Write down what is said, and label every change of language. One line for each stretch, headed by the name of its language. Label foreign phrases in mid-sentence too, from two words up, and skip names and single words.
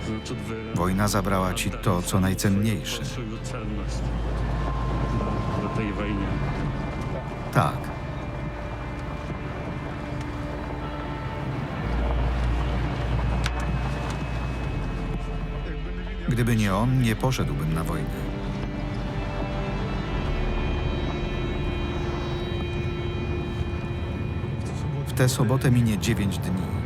Polish: Wojna zabrała ci to, co najcenniejsze.
Russian: Большую ценность в этой войне.
Polish: Tak. Gdyby nie on, nie poszedłbym na wojnę. W tę sobotę minie 9 dni.